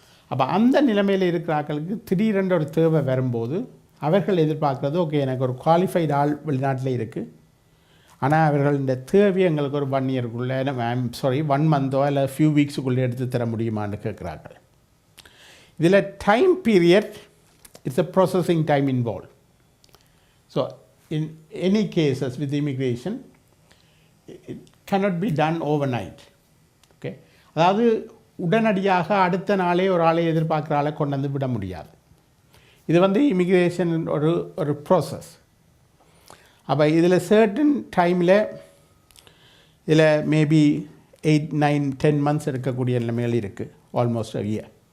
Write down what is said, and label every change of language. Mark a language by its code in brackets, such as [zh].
[ta] அப்போ அந்த நிலைமையில் இருக்கிற ஆட்களுக்கு திடீரென்ற ஒரு தேவை வரும்போது அவர்கள் எதிர்பார்க்குறது, ஓகே எனக்கு ஒரு குவாலிஃபைடு ஆள் வெளிநாட்டில் இருக்குது, ஆனால் அவர்கள் இந்த தேவையை எங்களுக்கு ஒரு 1 இயருக்குள்ளே 1 மந்தோ இல்லை ஃபியூ வீக்ஸுக்குள்ளே எடுத்து தர முடியுமான்னு கேட்குறார்கள். இதில் [en] Time period it's a processing time involve. So in any cases with immigration, it cannot be done overnight. [ta] Okay, அதாவது உடனடியாக அடுத்த நாளே ஒரு ஆளை எதிர்பார்க்குற ஆளை கொண்டு வந்து விட முடியாது. இது இமிக்ரேஷன் ஒரு ப்ராசஸ். அப்போ இதில் சர்டன் டைமில் இதில் மேபி 8, 9, 10 மந்த்ஸ் இருக்கக்கூடிய நிலைமைகள் இருக்குது, [en] Almost a year.